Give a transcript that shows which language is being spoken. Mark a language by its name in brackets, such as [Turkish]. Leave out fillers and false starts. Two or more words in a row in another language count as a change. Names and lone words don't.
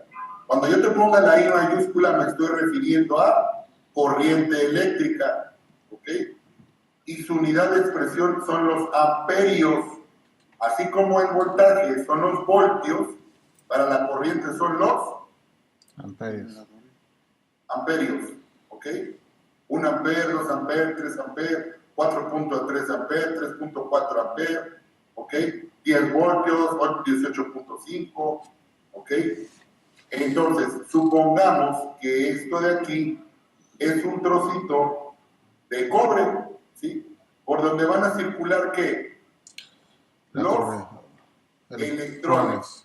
[Spanish] Cuando yo te ponga la I mayúscula me estoy refiriendo a corriente eléctrica, ¿ok? Y su unidad de expresión son los amperios, así como el voltaje son los voltios, para la corriente son los Amperios. amperios, ¿ok? 1 ampere, 2 ampere, 3 ampere, 4.3 ampere, 3.4 ampere, ¿ok? 10 voltios, 18.5, ¿ok? Entonces, supongamos que esto de aquí es un trocito de cobre, ¿sí? Por donde van a circular, ¿qué? Los electrones.